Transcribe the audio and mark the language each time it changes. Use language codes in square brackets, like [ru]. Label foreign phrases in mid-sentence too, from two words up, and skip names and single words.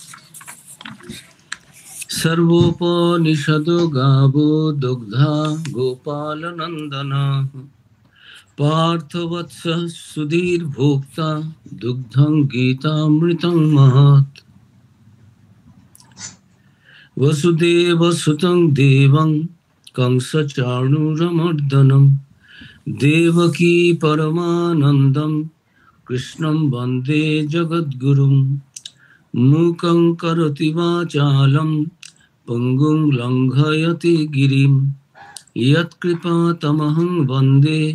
[sa] সর্বোপনিষদ গাবো দুগ্ধা গোপাল নন্দনা পার্থবৎস সুধীর ভোক্তা দুগ্ধং গীতামৃতং মহৎ वसुदेव सुतं देवं कंसचाणूरमर्दनं देवकी परमानन्दं कृष्णं वन्दे जगद्गुरुं मूकं करोति वाचालं पङ्गुं लङ्घयति गिरिं यत्कृपातमहं वन्दे